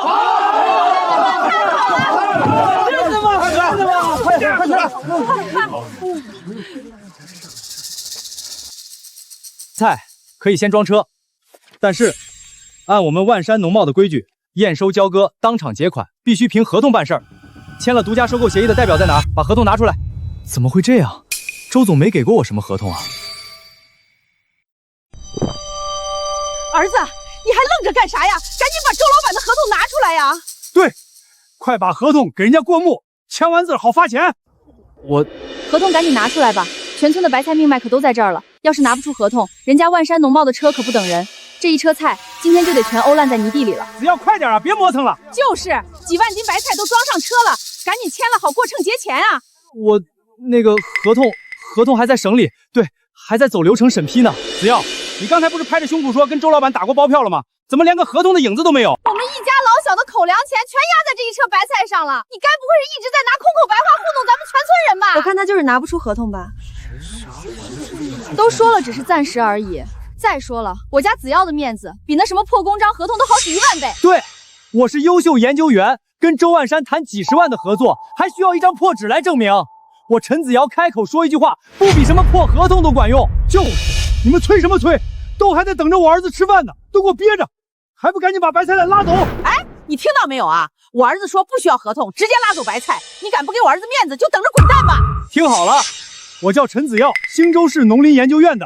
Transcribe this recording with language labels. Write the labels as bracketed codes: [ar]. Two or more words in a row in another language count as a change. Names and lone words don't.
[zh] 菜可以先装车，但是按我们万山农贸的规矩，验收交割当场结款，必须凭合同办事儿。签了独家收购协议的代表在哪儿？把合同拿出来。怎么会这样？周总没给过我什么合同啊。儿子，你还愣着干啥呀？赶緊把周老板的合同拿出來呀！對，快把合同給人家過目，簽完字好發錢。合同趕緊拿出來吧，全村的白菜命脈可都在這兒了。要是拿不出合同，人家萬山農貿的車可不等人。這一車菜今天就得全歐爛在泥地裡了。只要快點啊，別磨蹭了。就是幾萬斤白菜都裝上車了，趕緊簽了好過秤結錢啊！我那個合同還在省裡，對，還在走流程審批呢。子耀，你剛才不是拍着胸脯說跟周老闆打過包票了嗎？怎麼連個合同的影子都沒有？我們一家老小的口糧錢全壓在這一車白菜上了，你該不會是一直在拿空口白話糊弄咱們全村人吧？我看他就是拿不出合同吧。都說了只是暫時而已。再說了，我家子耀的面子比那什麼破公章合同都好幾1萬倍。對，我是優秀研究員，跟周萬山談幾十萬的合作，還需要一張破紙來證明。我陳子瑤開口說一句話，不比什麼破合同都管用。就是，你們催什麼催？都還在等着我兒子吃飯呢，都給我憋着，還不趕緊把白菜來拉走？哎，你聽到沒有啊？我兒子說不需要合同，直接拉走白菜。你敢不給我兒子面子，就等着滾蛋吧！聽好了，我叫陳子耀，興州市農林研究院的。